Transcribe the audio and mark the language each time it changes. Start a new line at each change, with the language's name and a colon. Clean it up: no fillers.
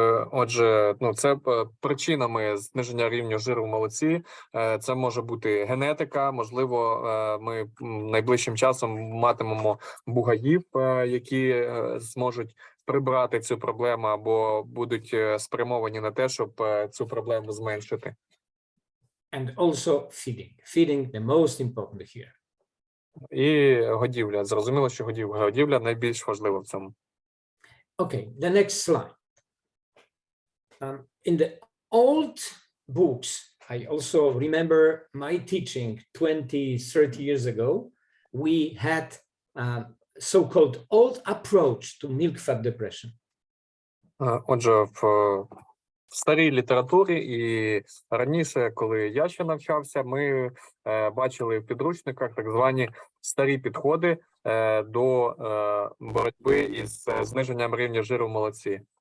Ukrainian: Отже, це причинами зниження рівня жиру в молоці. Це може бути генетика, можливо, ми найближчим часом матимемо бугаїв, які зможуть прибрати цю проблему або будуть спрямовані на те, щоб цю проблему зменшити.
English: And also feeding the most important here.
Ukrainian: І годівля. Зрозуміло, що годівля найбільш важлива в цьому.
English: Okay, the next slide. In the old books, I also remember my teaching 20-30 years ago, we had so-called old approach to milk fat depression.
Ukrainian: Отже, в старій літературі і раніше, коли я ще навчався, ми бачили в підручниках так звані старі підходи до боротьби із зниженням рівня жиру в молоці.